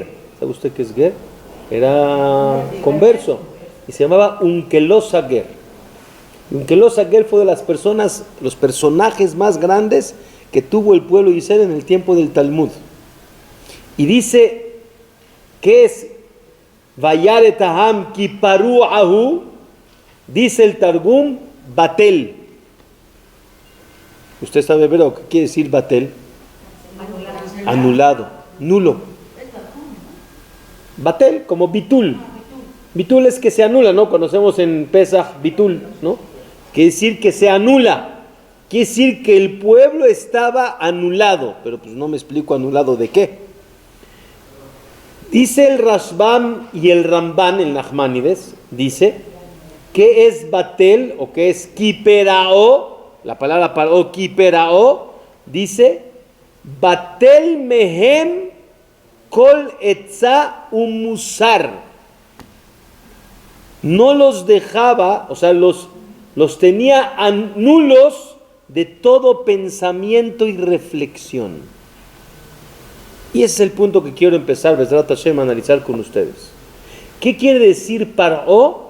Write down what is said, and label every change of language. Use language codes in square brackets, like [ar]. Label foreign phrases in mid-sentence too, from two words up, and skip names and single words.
[es] ¿Sabe usted qué es Ger? Era converso. Y se llamaba Unkelos Ger. Unkelos Ger fue de las personas, los personajes más grandes que tuvo el pueblo de Israel en el tiempo del Talmud. Y dice, ¿qué es [he] וירא את העם כי פרע הוא? [es] Dice el Targum, Batel. ¿Usted sabe, pero qué quiere decir Batel? Anulado, nulo. Batel, como Bitul. Bitul es que se anula, ¿no? Conocemos en Pesach Bitul, ¿no? Quiere decir que se anula. Quiere decir que el pueblo estaba anulado. Pero pues no me explico anulado de qué. Dice el Rashbam y el Ramban, el Nachmanides, dice, ¿qué es Batel o qué es Kiperao? La palabra Paró, Kiperao, dice, [he] בטל מהם כל עצה ומוסר. [es] No los dejaba, o sea, los tenía nulos de todo pensamiento y reflexión. Y ese es el punto que quiero empezar, [he] בעזרת השם, [es] a analizar con ustedes. ¿Qué quiere decir Paró?